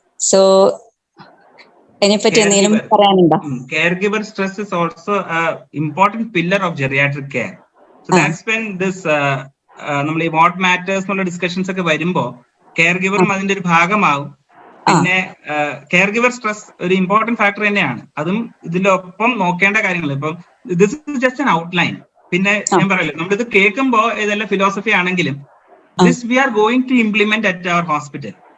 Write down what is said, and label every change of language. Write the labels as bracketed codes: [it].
[ml] So അതിനെപ്പറ്റി എന്തെങ്കിലും പറയാനുണ്ടോ? [en] Caregiver stress is also an important pillar of geriatric care. So that's when this [ml] നമ്മൾ ഈ വാട്ട് മാറ്റേഴ്സ് എന്നുള്ള ഡിസ്കഷൻസ് ഒക്കെ വരുമ്പോ കെയർ ഗിവറും അതിന്റെ ഒരു ഭാഗമാവും. പിന്നെ കെയർ ഗിവർ സ്ട്രെസ് ഒരു ഇമ്പോർട്ടന്റ് ഫാക്ടർ തന്നെയാണ്. അതും ഇതിലൊപ്പം നോക്കേണ്ട കാര്യങ്ങൾ. ഇപ്പം [en] This is just an outline. [ml] പിന്നെ ഞാൻ പറയല്ലോ, നമ്മളിത് കേൾക്കുമ്പോ ഇതെല്ലാം ഫിലോസഫി ആണെങ്കിലും [en] This we are going to implement at our hospital.